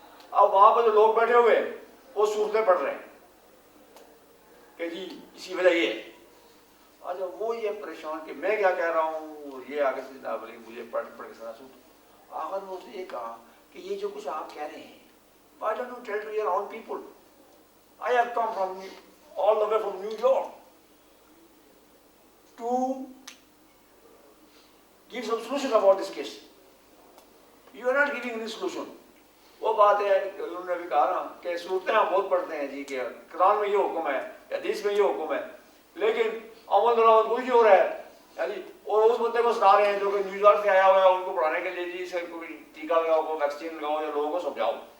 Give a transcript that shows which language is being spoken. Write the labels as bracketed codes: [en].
[ur] اب وہاں پہ جو لوگ بیٹھے ہوئے ہیں وہ صورتیں پڑھ رہے ہیں کہ جی اسی وجہ یہ ہے. اچھا وہ یہ پریشان کہ میں کیا کہہ رہا ہوں, یہ آگے سے جناب علی مجھے پڑھ کے سنا سن. آخر میں اس نے یہ کہا کہ یہ جو کچھ آپ کہہ رہے ہیں, [en] why don't you tell to your own people? I have come from all the way from New York to give some solution about this case. You are not giving any solution. [ur] وہ بات ہے انہوں نے بھی کہا نا کہ صورتیں ہم بہت پڑھتے ہیں جی کہ قرآن میں یہ حکم ہے, حدیث میں یہ حکم ہے, لیکن عمل درآمد کچھ نہیں ہو رہا ہے جی. اور اس بندے کو سنا رہے ہیں جو کہ نیو یارک سے آیا ہوا ہے ان کو پڑھانے کے لیے جی سے کوئی ٹیکہ لگاؤ, کوئی ویکسین لگاؤ یا لوگوں کو سمجھاؤ.